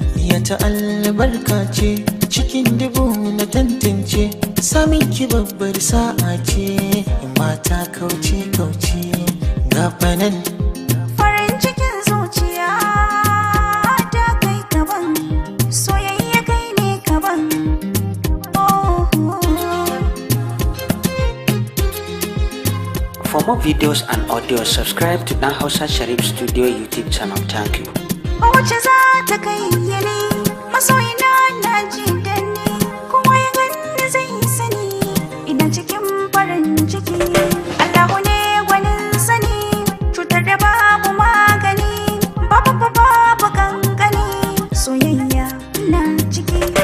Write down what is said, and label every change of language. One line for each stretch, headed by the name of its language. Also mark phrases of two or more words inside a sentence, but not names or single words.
Hausa: Ya ta albarka ce, cikin dubu na tantance, samun ki babba. Bari sa'a ce, in ba ta kauce, kauce, ga fa nan. Farin cikin zuciya ta kai kaban, soyayya kai ne kaban. Oh.
English: For more videos and audio, subscribe to Dan Hausa Sharif Studio YouTube channel. Thank you.
Hausa: Wace za ta kai ya ne, masoyina na ji da ni. Kowa ya ganni zai sani, ina cikin farin ciki. Allahu ne gwanin sani, cutar da babu magani. Babu, babu, babu kankani. Soyayya ina ciki.